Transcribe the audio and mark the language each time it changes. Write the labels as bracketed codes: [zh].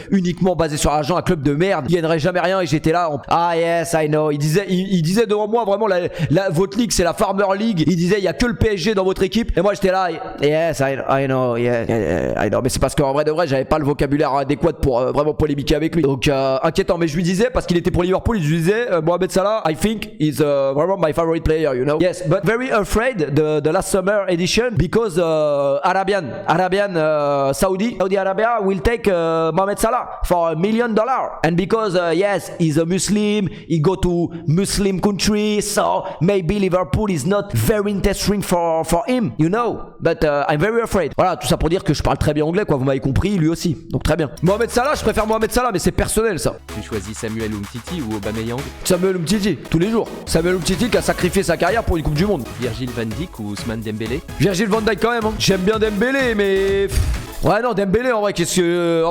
[fr] uniquement basé sur l'argent, un club de merde, il gagnerait jamais rien. Et j'étais là, ah [en] yes, I know. [fr] Il disait devant moi vraiment votre ligue c'est la Farmer League. Il disait il y a que le PSG dans votre équipe. Et moi j'étais là, [en] yes, I know, yeah, I know. [fr] Mais c'est parce qu'en vrai de vrai, j'avais pas le vocabulaire adéquat pour vraiment polémiquer avec lui. Donc inquiétant. Mais je lui disais parce qu'il était pour Liverpool, je lui disais Mohamed Salah, [en] I think is [fr] vraiment [en] my favorite player, you know. Yes, but very afraid the last summer edition because Arabian Saudi Arabia will take Mohamed Salah for $1 million, and because yes, he's a Muslim, he go to Muslim country, so maybe Liverpool is not very interesting for him, you know. But I'm very afraid. [fr] Voilà, tout ça pour dire que je parle très bien anglais, quoi. Vous m'avez compris, lui aussi. Donc très bien. Mohamed Salah, je préfère Mohamed Salah, mais c'est personnel ça. Tu choisis Samuel Umtiti ou Aubameyang? Samuel Umtiti, tous les jours. Samuel Umtiti qui a sacrifié sa carrière pour une Coupe du Monde. Virgil van Dijk ou Ousmane Dembélé? Virgil van Dijk quand même, hein. J'aime bien Dembélé, mais... Ouais non, Dembélé en vrai, qu'est-ce que...